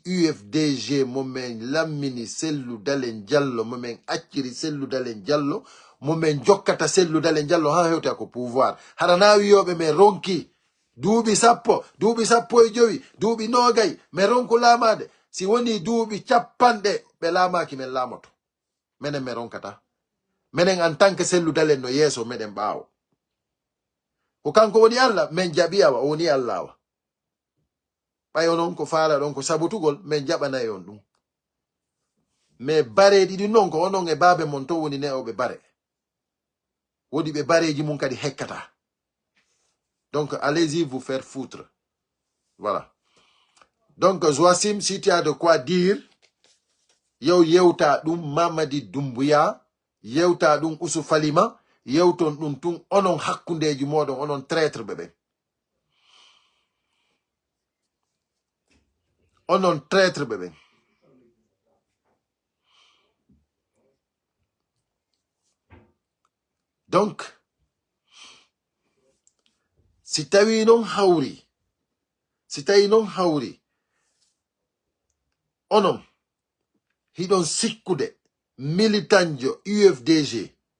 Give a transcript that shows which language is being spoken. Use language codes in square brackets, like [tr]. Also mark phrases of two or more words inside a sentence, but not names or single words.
[ff] UFDG momen lammini Cellou Dalein Diallo momen acciri Cellou Dalein Diallo momen jokkata Cellou Dalein Diallo ha hewta ko pouvoir harana wiyoɓe men ronki duuɓi 10 duuɓi 15 duuɓi 20 mi ronku laamade si woni duuɓi 50 ɓe laamaki men laamoto menen mi ronkata menen [fr] en tant que [ff] Cellou Dalein no yeeso meɗen ɓaawo ko kanko woni Allah men jaɓi awa o woni Allah awa ɓay onon ko faala ɗon ko sabutugol men jaɓanayi on ɗum mais bareji ɗi noon ko onon e baabe mon to woni ne'oɓe bare wodi ɓe bareji mum kadi hekkata [fr] donc allez-y vous faire foutre voilà donc Joasim si tu as de quoi dire [ff] yow yewta ɗum Mamadi Doumbouya yewta ɗum Oussoufalima yewton ɗum tun onon hakkundeji moɗon onon traître ɓe onon traître ɓe donc si tawi non hawri onon hiɗon sikkude militanjo UFDG